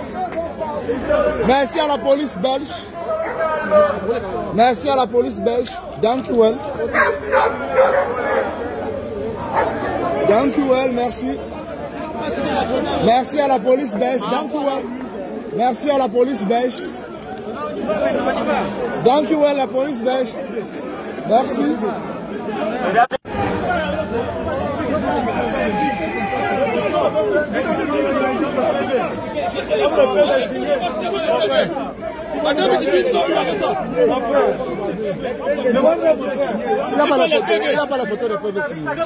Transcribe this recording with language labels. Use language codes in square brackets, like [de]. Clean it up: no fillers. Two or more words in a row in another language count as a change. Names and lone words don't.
[fr] Merci à la police belge. Merci à la police belge. [nl] Dank u wel. Dank u wel, [fr] merci. Merci à la police belge. [nl] Dank u wel. [fr] Merci à la police belge. [nl] Dank u wel, [fr] la police belge. Merci. Il n'y a pas la photo de PV signé.